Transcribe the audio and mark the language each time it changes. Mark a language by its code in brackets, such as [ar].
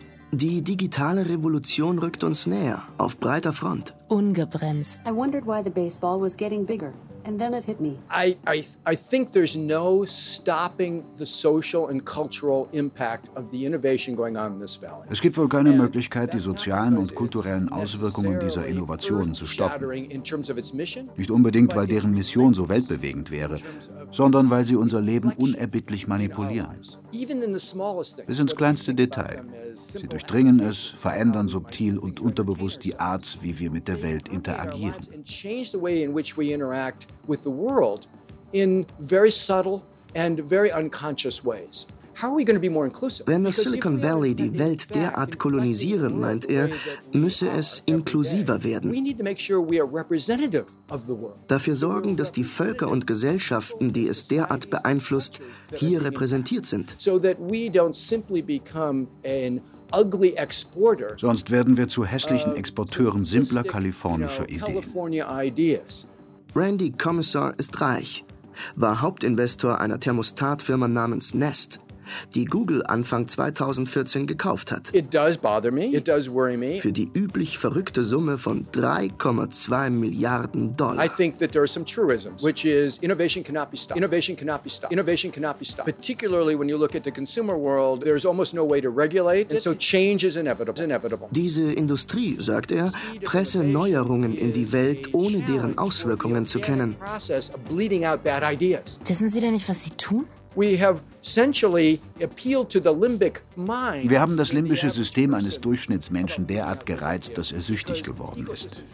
[de] Die digitale Revolution rückt uns näher, auf breiter Front. Ungebremst. [en] I wondered why the baseball was getting bigger. And then it hit me. I think there's no stopping the social and cultural impact of the innovation going on in this valley. [de] Es gibt wohl keine Möglichkeit, die sozialen und kulturellen Auswirkungen dieser Innovationen zu stoppen. Nicht unbedingt, weil deren Mission so weltbewegend wäre, sondern weil sie unser Leben unerbittlich manipulieren. Bis ins kleinste Detail. Sie durchdringen es, verändern subtil und unterbewusst die Art, wie wir mit der Welt interagieren. [en] With the world in very subtle and very unconscious ways. How are we going to be more inclusive? [de] Wenn das Silicon Valley die Welt derart kolonisiere, meint er, müsse es inklusiver werden. [en] We need to make sure we are representative of the world. [de] Dafür sorgen, dass die Völker und Gesellschaften, die es derart beeinflusst, hier repräsentiert sind. [en] So that we don't simply become an ugly exporter. [de] Sonst werden wir zu hässlichen Exporteuren simpler kalifornischer Ideen. Randy Commissar ist reich, war Hauptinvestor einer Thermostatfirma namens Nest, die Google Anfang 2014 gekauft hat. [en] It does bother me. It does worry me. [de] Für die üblich verrückte Summe von 3,2 Milliarden Dollar. [en] I think that there are some truisms, which is innovation cannot be stopped. Innovation cannot be stopped. Innovation cannot be stopped. Particularly when you look at the consumer world, there's almost no way to regulate, and so change is inevitable. It's inevitable. [de] Diese Industrie, sagt er, presse Neuerungen in die Welt, ohne deren Auswirkungen zu kennen. Wissen Sie denn nicht, was Sie tun? Wir haben das limbische System eines Durchschnittsmenschen derart gereizt, dass er süchtig geworden ist.